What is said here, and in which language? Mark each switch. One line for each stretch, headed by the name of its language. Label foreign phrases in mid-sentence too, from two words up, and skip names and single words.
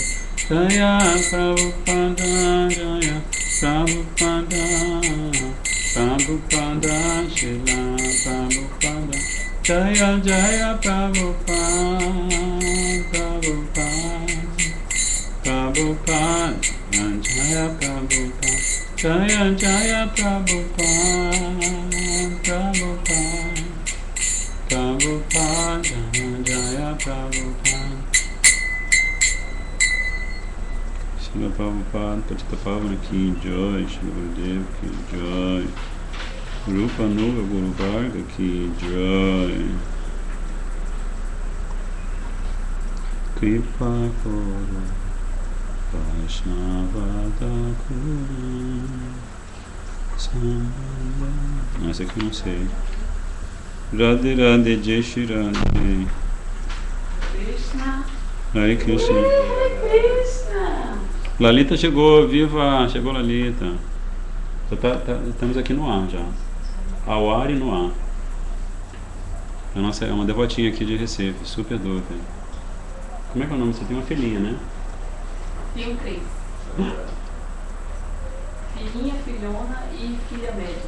Bangla: Jaya Prabhupada, Jaya Prabhupada, Prabhupada, Srila Prabhupada, Jaya Jaya Prabhupada, Prabhupada, Prabhupada, Jaya Prabhupada, Jaya Jaya Prabhupada, Prabhupada, Prabhupada, Jaya Prabhupada. Srila Prabhupada, পতিত পাবন কি জয়, Srila Gurudev কি জয়, Rupa Nuga Guru Varga কি জয়, কৃপা করো, বৈষ্ণব ঠাকুর,
Portuguese: essa aqui eu não sei.
Hindi: राधे राधे जय श्री राधे. Krishna. हरे कृष्ण. Krishna.
Portuguese: Lalita chegou, viva! Chegou Lalita. Estamos aqui no ar já. Ao ar e no ar. A nossa é uma devotinha aqui de Recife, super doida. Como é que é o nome? Você tem uma filhinha, né? Tenho 3. Filhinha, filhona e filha média.